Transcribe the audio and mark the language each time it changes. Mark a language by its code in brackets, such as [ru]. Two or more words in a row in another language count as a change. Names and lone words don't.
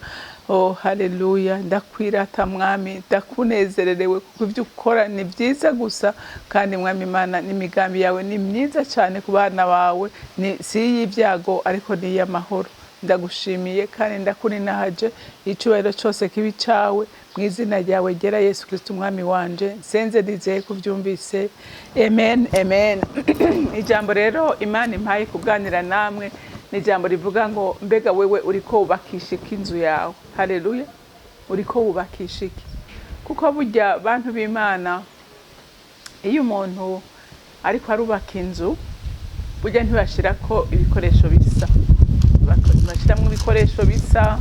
[rn] Oh haleluya, ndakwirata mwami, ndakunezererewe kuko ibyo ukora ni byiza gusa, kandi mwami Imana n'imigambi yawe ni myiza cyane ku bana bawe, si y'ibyago ariko ni y'amahoro. Ndagushimiye kandi ndakuninahaje, icubahiro cyose kibi cyawe mu izina ryawe gera Yesu Kristo umwami wanje, senze nizeye kubyumvise, amen amen. Ijambo rero Imana impaye kuganira namwe ni ijambo rivuga ngo mbega wewe uriko wubakisha iki inzu yawe. Haleluya, uriko wubakisha iki? Kuko burya bantu b'Imana iyo umuntu ariko arubaka inzu burya ntibashirako ibikoresho bisa, bashiramwe ibikoresho bisa.